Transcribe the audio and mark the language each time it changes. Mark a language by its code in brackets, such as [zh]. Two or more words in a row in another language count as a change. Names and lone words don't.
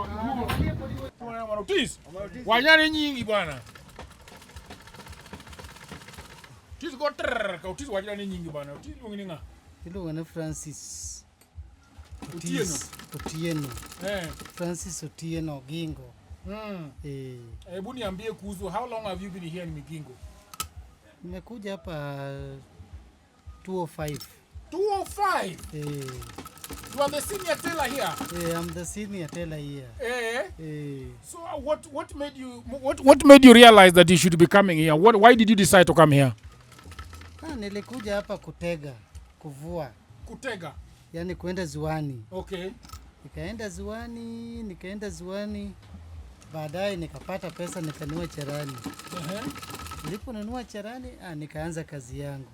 [sw] Tis. Wanyane nyingi bwana. Tis go trrr ka tis wanyane nyingi bwana. Tis ngini nga. Hilo wana Francis Otieno. Francis Otieno Ogingo. Hebu niambie kuhusu, [en] how long have you been here in Migingo? [sw] Nimekuja hapa 205. 205? [en] You are the senior teller here? I'm the senior teller here. So what made you realize that you should be coming here? Why did you decide to come here? [sw] Nilikuja hapa kuvua. Kutega? Yani kuenda ziwani. Okay. Nikaenda ziwani. Baadaye nikapata pesa nikanunua cherani. Niliponunua cherani, nikaanza kazi yangu.